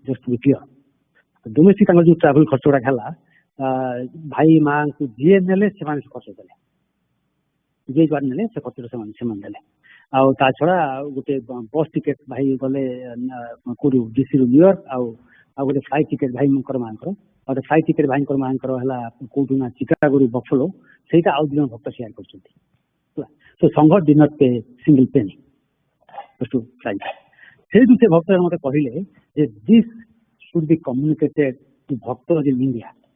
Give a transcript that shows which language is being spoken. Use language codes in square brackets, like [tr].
[en] just to be clear [or] domestic ତାଙ୍କର ଯୋଉ travel ଖର୍ଚ୍ଚ ଗୁଡାକ ହେଲା ଭାଇ ମାଙ୍କୁ ଯିଏ ନେଲେ ସେମାନେ ସେ ଖର୍ଚ୍ଚ ଦେଲେ, ଯିଏ ଯୁଆଡେ ନେଲେ ସେ ଖର୍ଚ୍ଚ ସେମାନେ ଦେଲେ। ଆଉ ତା ଛଡା ଗୋଟେ ବସ୍ ଟିକେଟ ଭାଇ ଗଲେ କୋଉଠୁ ଡିସିରୁ ନ୍ୟୁୟର୍କ ଆଉ ଗୋଟେ ଫ୍ଲାଇଟ୍ ଟିକେଟ ଭାଇଙ୍କର ମାଙ୍କର ଆଉ ଗୋଟେ ଫ୍ଲାଇଟ୍ ଟିକେଟ ଭାଇଙ୍କର ମାଙ୍କର ହେଲା କୋଉଠୁ ନା ଚିକାଗୋରୁ ବଫଲୋ, ସେଇଟା ଆଉ 2 ଜଣ ଭକ୍ତ ସେୟାର କରିଛନ୍ତି। [en] So ସଂଘ did not pay single penny to flight. [or] ସେଇଠୁ ସେ ଭକ୍ତ ମତେ କହିଲେ ଯେ [en] this should be communicated to [or] ଭକ୍ତ in India.